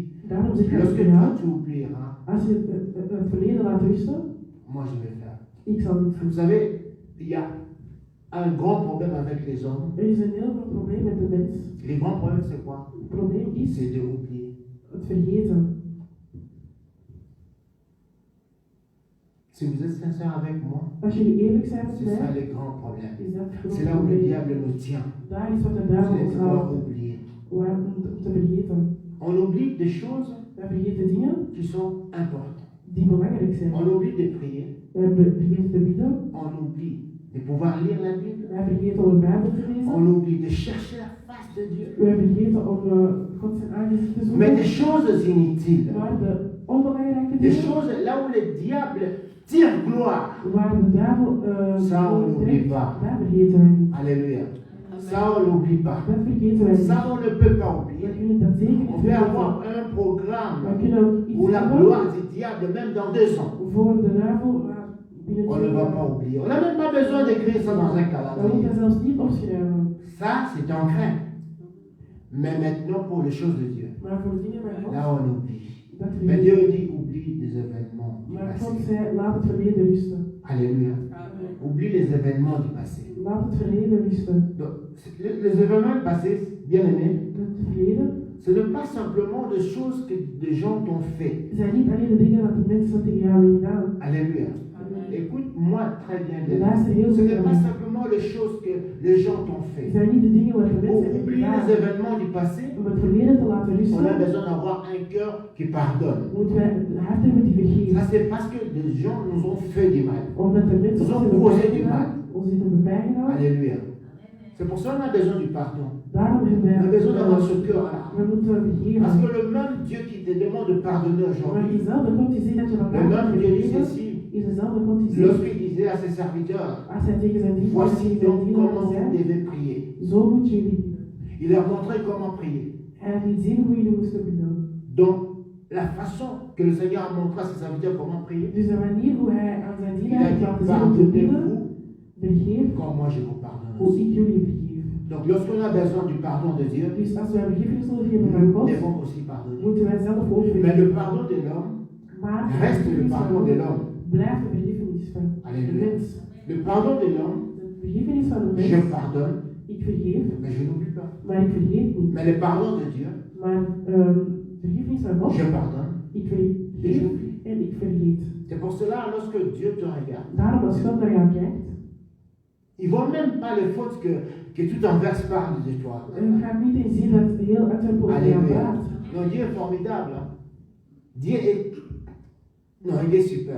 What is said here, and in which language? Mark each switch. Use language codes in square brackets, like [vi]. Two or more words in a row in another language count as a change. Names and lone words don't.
[nl] Daarom zeg ik [fr] lorsque [nl] tegen jou, [fr] toi tu oublieras, [nl] als je het verleden laat rusten, [fr] moi je vais faire. [nl] ik zal niet [fr] Vous [nl] doen. [fr] savez, il y a un grand problème avec les hommes. [nl] Er is een heel groot probleem met de mens. [fr] Les grands problèmes, c'est quoi? [nl] Het probleem is [fr] C'est de oublier. [nl] het vergeten. [fr] Si vous êtes sincère avec moi, [nl] Als jullie eerlijk zijn met [fr] c'est ça [nl] mij, [fr] les grands problèmes. [nl] is dat het [fr] C'est [nl] groot [fr] là où le [nl] probleem. [fr] diable nous tient. [nl] Daar is wat de [fr] C'est [nl] duivel [fr] de [nl] ons [fr] pouvoir [nl] houdt. [fr] oublier. [nl] Om te vergeten. [fr] On oublie des choses [nl] Wij vergeten dingen [fr] qui sont importantes. [nl] die belangrijk zijn. [fr] On oublie de prier. [nl] Wij vergeten te bidden. [fr] On oublie de pouvoir lire la Bible. [nl] Wij vergeten om de Bijbel te lezen. [fr] On oublie de chercher la face de Dieu. [nl] Wij vergeten om God zijn aangezicht te [fr] Mais des [nl] zoeken. [fr] choses inutiles. [nl] Maar de onbelangrijke [fr] Des [nl] dingen, [fr] choses là où le diable tire gloire. [nl] waar de duivel [fr] Ça, on n'oublie pas. [nl] dat vergeten wij niet. [fr] Alléluia. Ça, on n'oublie pas. [nl] Dat vergeten wij [fr] Ça, [nl] niet. [fr] on ne peut pas [nl] We [fr] oublier. [nl] kunnen dat zeker [fr] On [nl] niet [fr] peut [nl] vergeten. [fr] avoir un [nl] We [fr] programme [nl] kunnen [fr] pour [nl] iets [fr] la [nl] hebben [fr] gloire du diable, même dans 2 ans. [nl] voor de duivel, maar binnen [fr] On ne va pas oublier. On n'a même pas besoin d'écrire ça dans un [nl] We moeten [fr] calendrier. [nl] dat zelfs niet opschrijven. [fr] Ça, c'est ancré. Mais maintenant, pour les choses de Dieu, [nl] Maar voor dingen met God, [fr] là, on oublie. [nl] dat [fr] Mais [nl] vergeten. [fr] Dieu dit oublie des événements du [nl] Maar God [fr] passé. [nl] zei, laat het verleden rusten. [fr] Alléluia. [nl] Amen. [fr] Oublie les événements du passé. [nl] Laat het verleden rusten. [fr] Donc, les événements du passé, bien aimés, [nl] Het verleden [fr] ce n'est pas simplement des choses que des gens t'ont fait. [nl] zijn niet alleen de dingen dat de mensen tegen jou hebben gedaan. [fr] Alléluia. [nl] Amen. [fr] Écoute-moi très bien. [nl] Luister heel [fr] Ce [nl] goed [fr] n'est [nl] naar [fr] pas [nl] mij. [fr] simplement les choses que les gens t'ont [nl] Het [fr] fait. [nl] zijn niet de dingen wat de [fr] Pour [nl] mensen hebben [fr] oublier [nl] gedaan. [fr] les événements du passé, [nl] Om het verleden te laten [fr] on a [nl] rusten, [fr] besoin d'avoir un cœur qui pardonne. [nl] moeten wij een hart hebben die [fr] Ça, [nl] vergeeft. [fr] c'est parce que des gens nous ont fait du mal. [nl] Omdat de mensen [fr] Ils [nl] ons [fr] ont [nl] hebben [fr] causé du [nl] bijgedaan, ons hebben bijgedaan. [fr] Alléluia. C'est pour ça qu'on a besoin du pardon. [nl] Daarom hebben [fr] On a besoin d'avoir ce [nl] wij [fr] cœur-là. [nl] we moeten [fr] Parce que [nl] vergeven. [fr] le même Dieu qui te demande de pardonner [nl] Maar [fr] aujourd'hui, [nl] diezelfde God die zegt dat je [fr] le [nl] vandaag [fr] même [nl] moet [fr] Dieu dit [nl] vergeven, [fr] ceci, [nl] is dezelfde God die zegt, [fr] lorsqu'il disait à ses serviteurs, [nl] als hij tegen zijn dienaars [fr] voici [nl] tegen zijn [fr] donc comment [nl] dienaren [fr] vous [nl] zei, [fr] devez prier. [nl] zo moet jullie bidden. [fr] Il leur montrait comment prier. [nl] Hij liet zien hoe jullie moesten bidden. [fr] Donc, la façon que le Seigneur a montré à ses serviteurs comment prier, [nl] Dus de manier hoe hij aan zijn [fr] il a [nl] dienaar heeft [fr] dit [nl] laten zien om te bidden, [fr] pardonnez-vous [nl] vergeef [fr] comme moi je vous pardonne [nl] hoe [fr] aussi. [nl] ik jullie vergeef. [fr] Donc, lorsqu'on a besoin du pardon de Dieu, [nl] Dus als wij vergifnis nodig hebben van [fr] nous [nl] God, [fr] devons aussi pardonner. [nl] moeten wij zelf ook [fr] Mais le [nl] vergeven. [fr] pardon de l'homme [nl] Maar [fr] reste le [nl] vergifnis [fr] pardon [nl] van [fr] de [nl] God [fr] l'homme. [nl] blijft de vergifnis van de [fr] Alléluia. [nl] mens. [fr] Le pardon de l'homme, [nl] De vergifnis van de [fr] je [nl] mens, [fr] pardonne, [nl] ik vergeef, [fr] mais je n'oublie pas. [nl] maar ik vergeet niet. [fr] Mais le pardon de Dieu, [nl] Maar vergifnis van God, [fr] je pardonne [nl] ik [fr] et [nl] vergeef [fr] j'oublie. [nl] en ik vergeet. [fr] C'est pour cela, lorsque Dieu te regarde, [nl] Daarom als God naar jou kijkt, [fr] il ne voit même pas les fautes que tout Anvers parle de toi. [nl] gaat niet eens zien dat heel Antwerpen over jou [fr] Alléluia. [nl] praat. [fr] Non, Dieu est formidable. Hein. Dieu est... Non, il est super.